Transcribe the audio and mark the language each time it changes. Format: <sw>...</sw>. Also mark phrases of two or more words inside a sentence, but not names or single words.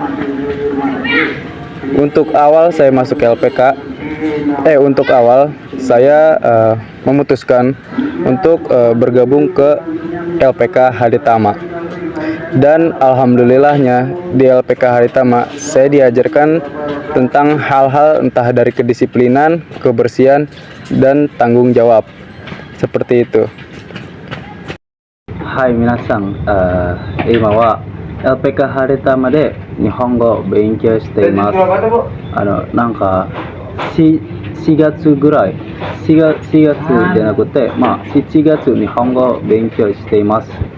<id>Untuk awal saya masuk LPK, untuk awal saya memutuskan untuk bergabung ke LPK Haditama. Dan alhamdulillahnya di LPK Haditama saya diajarkan tentang hal-hal entah dari kedisiplinan, kebersihan, dan tanggung jawab, seperti itu.</id> <ja>Hai minasan, 今は LPK ハレタマで日本語を勉強しています。なんか4月ぐらい、4月じゃなくて、7月日本語を勉強しています。</ja>